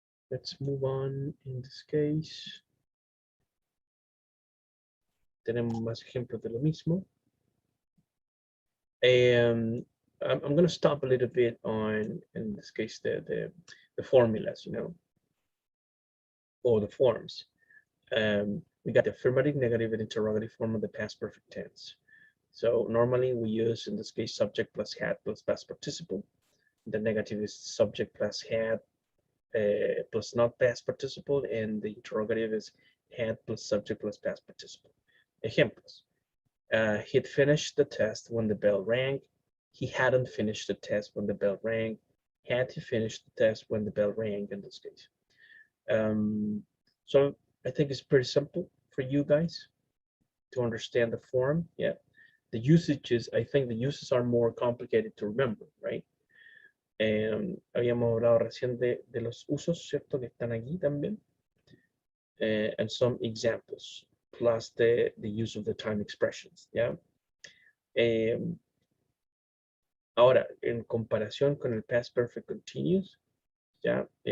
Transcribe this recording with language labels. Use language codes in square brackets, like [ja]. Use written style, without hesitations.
[en] Let's move on in this case. [es] Tenemos más ejemplos de lo mismo. [en] I'm going to stop a little bit on, in this case, the formulas, or the forms. We got the affirmative, negative, and interrogative form of the past perfect tense. So normally we use, in this case, subject plus had plus past participle. The negative is subject plus had plus not past participle, and the interrogative is had plus subject plus past participle. Ejemplos. He'd finished the test when the bell rang. He hadn't finished the test when the bell rang. Had he finished the test when the bell rang in this case? So I think it's pretty simple for you guys to understand the form. Yeah. The usages, I think the uses are more complicated to remember, right? [es] Habíamos hablado recién de los usos, ¿cierto? Que están aquí también. [en] And some examples, plus the use of the time expressions, ¿ya? [es] Ahora, en comparación con el past perfect continuous, ¿ya?